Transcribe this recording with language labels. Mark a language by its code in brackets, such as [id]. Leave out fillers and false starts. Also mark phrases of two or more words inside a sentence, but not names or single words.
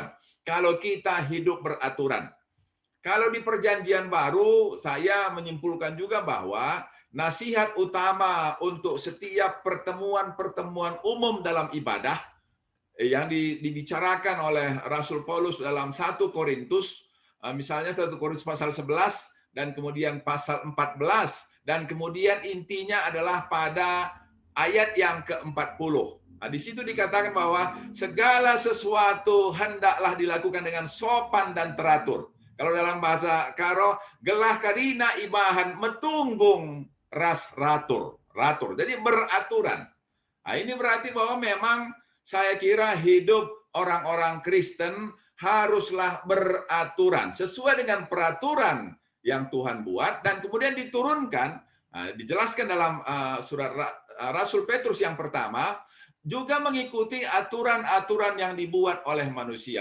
[id] Kalau kita hidup beraturan. Kalau di Perjanjian Baru, saya menyimpulkan juga bahwa nasihat utama untuk setiap pertemuan-pertemuan umum dalam ibadah yang dibicarakan oleh Rasul Paulus dalam 1 Korintus, misalnya 1 Korintus pasal 11 dan kemudian pasal 14, dan kemudian intinya adalah pada ayat yang ke-40. Nah, di situ dikatakan bahwa segala sesuatu hendaklah dilakukan dengan sopan dan teratur. Kalau dalam bahasa Karo, [btx] gelah karina ibahan metunggung ras ratur. [id] Jadi beraturan. Nah, ini berarti bahwa memang saya kira hidup orang-orang Kristen haruslah beraturan. Sesuai dengan peraturan yang Tuhan buat dan kemudian diturunkan. Dijelaskan dalam surat Rasul Petrus yang pertama, juga mengikuti aturan-aturan yang dibuat oleh manusia.